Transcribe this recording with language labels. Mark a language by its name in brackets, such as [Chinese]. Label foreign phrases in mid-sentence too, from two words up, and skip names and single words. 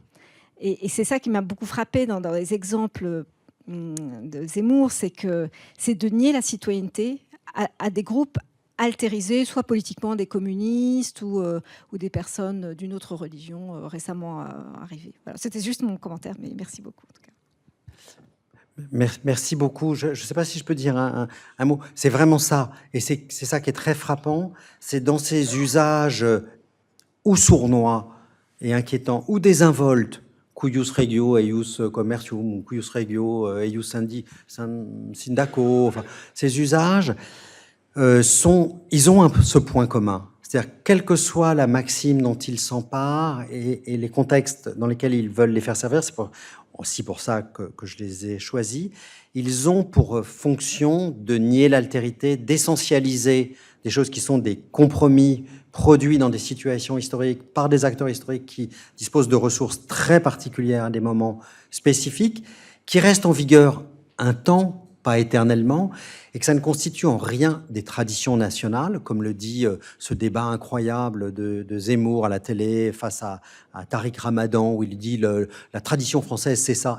[French] Et c'est ça qui m'a beaucoup frappé dans les exemples de Zemmour, c'est de nier la citoyenneté à des groupes altérisés, soit politiquement des communistes ou des personnes d'une autre religion récemment arrivées. Voilà, c'était juste mon commentaire, mais merci beaucoup. En tout cas. Merci beaucoup. Je ne sais pas si je peux dire un mot. C'est vraiment ça. Et c'est ça qui est très frappant. C'est dans ces usages ou sournois et inquiétants, ou désinvoltes, [Latin] cuius regio, eius commercium, cuius regio, eius syndaco, [French] enfin, ces usages, ils ont ce point commun. C'est-à-dire, quelle que soit la maxime dont ils s'emparent et les contextes dans lesquels ils veulent les faire servir, c'est aussi pour ça que je les ai choisis, ils ont pour fonction de nier l'altérité, d'essentialiser des choses qui sont des compromis produits dans des situations historiques par des acteurs historiques qui disposent de ressources très particulières à des moments spécifiques, qui restent en vigueur un temps, pas éternellement, et que ça ne constitue en rien des traditions nationales, comme le dit ce débat incroyable de Zemmour à la télé face à Tariq Ramadan, où il dit la tradition française, c'est ça.